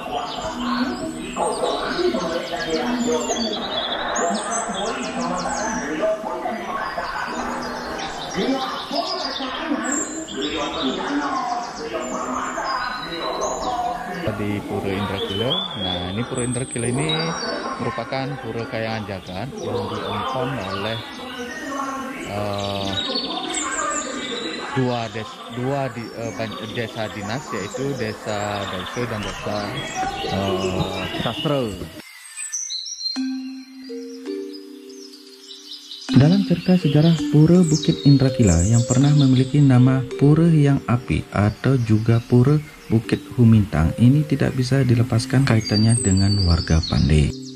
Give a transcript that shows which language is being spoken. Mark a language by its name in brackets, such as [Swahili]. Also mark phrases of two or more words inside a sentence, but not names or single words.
[Indonesian] Di Pura Indragila. Nah, ini Pura Indragila ini merupakan pura kayangan jagat yang diompong oleh dua desa dinas, yaitu Desa Dausa dan Desa Sastra. Dalam cerita sejarah Pura Bukit Indragila yang pernah memiliki nama Pura Hyang Api atau juga Pura Bukit Humintang, ini tidak bisa dilepaskan kaitannya dengan warga Pandey.